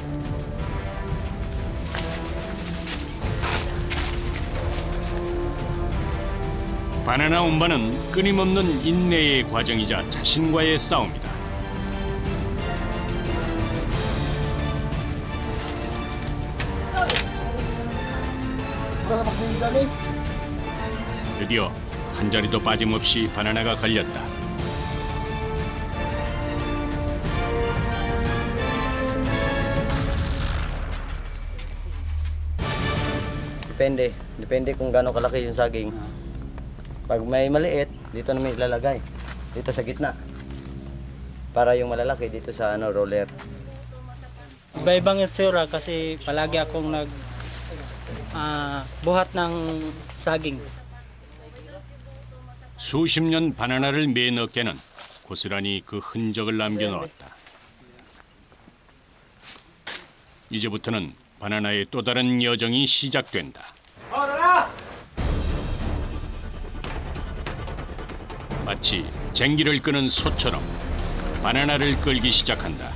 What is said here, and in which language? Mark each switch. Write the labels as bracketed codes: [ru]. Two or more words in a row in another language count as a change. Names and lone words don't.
[ko] 바나나 운반은 끊임없는 인내의 과정이자 자신과의 싸움이다. 드디어 한 자리도 빠짐없이 바나나가 걸렸다. [tl] Depende kung gaano kalaki yung saging. Pag may maliit, dito namin ilalagay. Dito sa gitna. Para yung malalaki dito sa roller. Iba-ibang itsura kasi palagi akong buhat ng saging. [ko] 수십 년 바나나를 맨 어깨는 고스란히 그 흔적을 남겨놓았다. 이제부터는 바나나의 또 다른 여정이 시작된다. 마치 쟁기를 끄는 소처럼 바나나를 끌기 시작한다.